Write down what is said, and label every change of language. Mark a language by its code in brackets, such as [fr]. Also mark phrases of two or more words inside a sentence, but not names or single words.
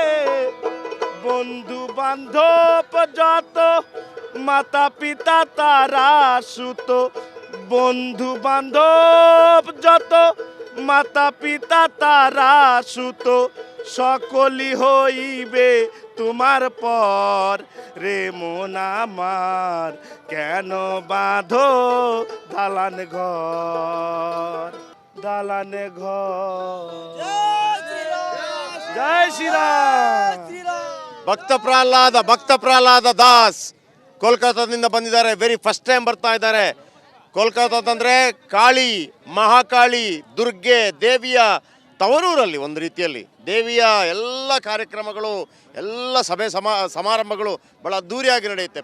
[bn] বন্ধু বান্ধব যত মাতা পিতা তারা সুত, বন্ধু বান্ধব যত মাতা পিতা তারা সুত, সকলই হইবে তোমার পর রে মন আমার, কেন বাঁধো দালান ঘর দালান ঘর। জয় শ্রীরাম। [kn] ಭಕ್ತ ಪ್ರಹ್ಲಾದ ದಾಸ್ ಕೋಲ್ಕತ್ತಾದಿಂದ ಬಂದಿದ್ದಾರೆ. [en] very first time [kn] ಬರ್ತಾ ಇದ್ದಾರೆ. ಕೋಲ್ಕತ್ತಾದಂದರೆ ಕಾಳಿ, ಮಹಾಕಾಳಿ, ದುರ್ಗೆ ದೇವಿಯ ತವರೂರಲ್ಲಿ ಒಂದು ರೀತಿಯಲ್ಲಿ ದೇವಿಯ ಎಲ್ಲ ಕಾರ್ಯಕ್ರಮಗಳು, ಎಲ್ಲ ಸಭೆ ಸಮಾರಂಭಗಳು ಭಾಳ ಅದ್ದೂರಿಯಾಗಿ ನಡೆಯುತ್ತೆ.